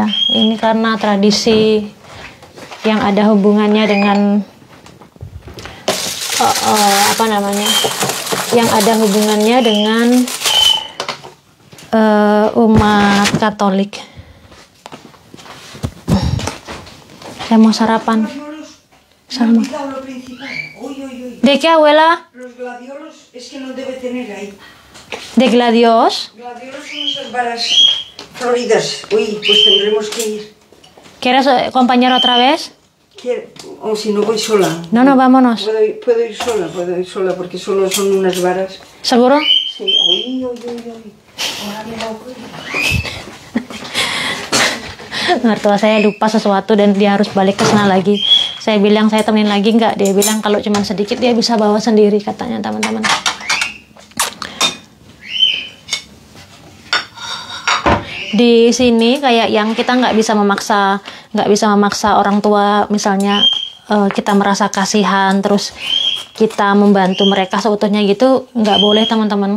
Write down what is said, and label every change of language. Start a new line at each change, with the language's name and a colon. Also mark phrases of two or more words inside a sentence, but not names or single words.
Indonesian: Ini karena tradisi yang ada hubungannya dengan apa namanya? Yang ada hubungannya dengan umat Katolik. Saya mau sarapan.
Spanish: Salmón. Lo principal. Uy, uy, uy. ¿De qué, abuela? Los gladiolos es que no debe tener ahí. ¿De gladios? Gladiolos son esas varas floridas. Uy, pues tendremos que ir. ¿Quieres acompañar otra vez? O si no voy sola. No, no, vámonos. Puedo ir sola porque solo son unas varas. ¿Seguro? Sí. Uy, uy, uy, uy. Ahora me da
Indonesian: Mertua saya lupa sesuatu dan dia harus balik ke sana lagi. Saya bilang saya temenin lagi nggak, dia bilang kalau cuma sedikit dia bisa bawa sendiri katanya teman-teman. Di sini kayak yang kita nggak bisa memaksa orang tua, misalnya kita merasa kasihan terus kita membantu mereka seutuhnya gitu, nggak boleh teman-teman.